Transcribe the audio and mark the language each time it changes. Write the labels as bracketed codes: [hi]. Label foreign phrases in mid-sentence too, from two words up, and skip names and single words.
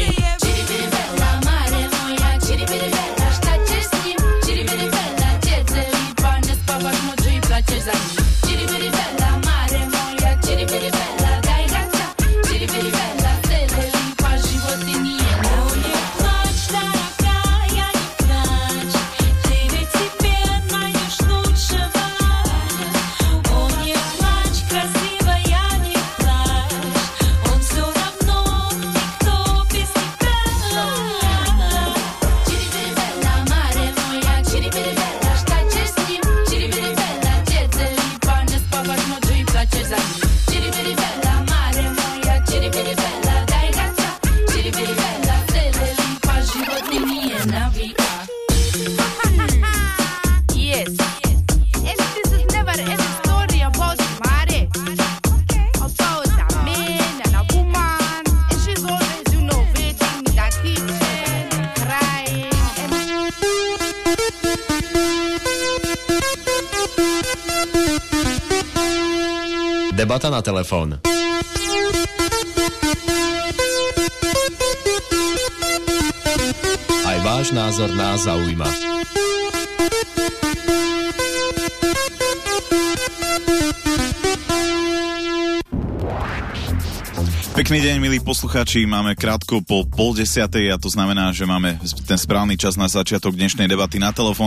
[hr] Čiribiri bella, mare moja, čiribiri bella, šta ćeš s njim? Čiribiri bella, djece lipa, ne spavaš noću i plačeš za njim. Čiribiri bella, mare moja, čiribiri bella, daj gača, čiribiri bella, stele lipa, život ti nije navika. [ru] Плачь, дорогая, не плачь, ты ведь теперь найдешь лучшего. О, не плачь, красивая, не плачь, он все равно никто без тебя. [hr] Čiribiri bella, mare moja, čiribiri bella, šta ćeš s njim? Čiribiri bella, djece lipa, ne spavaš noću i plačeš za njim. Čiribiri bella, mare moja, čiribiri bella, daj gača, čiribiri bella, stele lipa, život ti nije navika. [en] Yes. And this is never ever story about Mare. About a man and a woman. And she's always, waiting in the kitchen, crying. [sk] Debata na telefón. Aj váš názor nás zaujíma. Pekný deň, milí poslucháči, máme krátko po 9:30 a to znamená, že máme ten správny čas na začiatok dnešnej debaty na telefón.